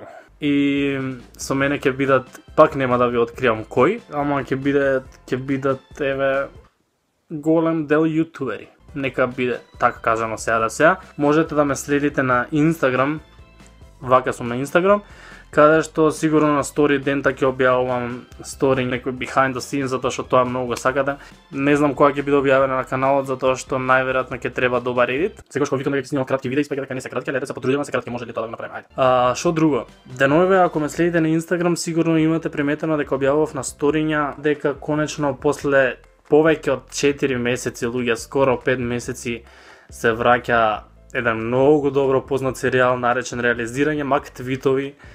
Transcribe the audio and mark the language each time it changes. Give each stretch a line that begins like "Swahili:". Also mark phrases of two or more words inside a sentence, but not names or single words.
Macedonian: И со мене ќе бидат, пак нема да ви откриам кој, ама ќе бидат еве голем дел јутубери. Нека биде така кажано сега. Можете да ме следите на Инстаграм, вака сум на Инстаграм, каде што сигурно на стори дента ќе објавувам стори некој
English: behind the scenes,
Macedonian: затоа што тоа многу го сакате. Не знам кога ќе биде објавено на каналот, затоа што најверојатно ќе треба добар едит. Секогаш кога викам дека ќе снимам кратки видеа, испаѓа дека не се кратки, але да се потрудиме се кратки, може ли тоа да го направиме? Ајде. Што друго? Деновиве, ако ме следите на Инстаграм, сигурно имате приметено дека објавував на сториња дека конечно после повеќе од 4 месеци, луѓе, скоро 5 месеци се враќа еден многу добро познат серијал наречен Реализирање, Мак Твитови.